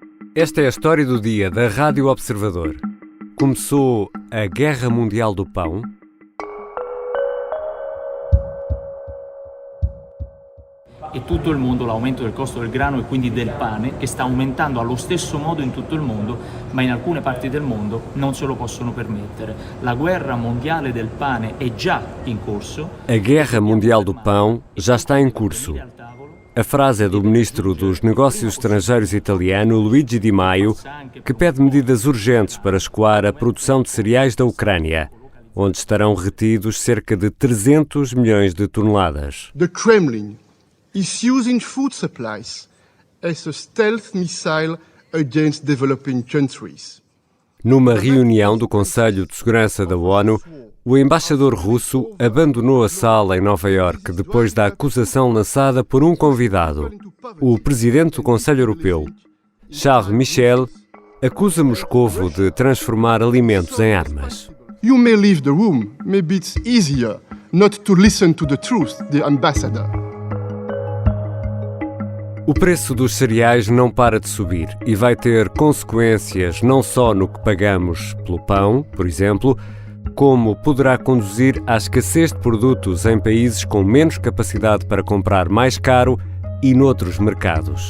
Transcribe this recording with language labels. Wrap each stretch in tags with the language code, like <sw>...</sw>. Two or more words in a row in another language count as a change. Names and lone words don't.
<pt>Esta é a história do dia da Rádio Observador. Começou a Guerra Mundial do Pão.</pt> <it>E tutto il mondo l'aumento del costo del grano e quindi del pane, che sta aumentando allo stesso modo in tutto il mondo, ma in alcune parti del mondo non se lo possono permettere. La guerra mondiale del pane è già in corso.</it> <pt>A Guerra Mundial do Pão já está em curso. A frase é do ministro dos Negócios Estrangeiros italiano, Luigi Di Maio, que pede medidas urgentes para escoar a produção de cereais da Ucrânia, onde estarão retidos cerca de 300 milhões de toneladas.</pt> <en>The Kremlin is using food supplies as a stealth missile against developing countries.</en> <pt>Numa reunião do Conselho de Segurança da ONU, o embaixador russo abandonou a sala em Nova Iorque depois da acusação lançada por um convidado. O presidente do Conselho Europeu, Charles Michel, acusa Moscovo de transformar alimentos em armas.</pt> <en>You may leave the room. Maybe it's easier not to listen to the truth, the ambassador.</en> <pt>O preço dos cereais não para de subir e vai ter consequências não só no que pagamos pelo pão, por exemplo, como poderá conduzir à escassez de produtos em países com menos capacidade para comprar mais caro e noutros mercados.</pt>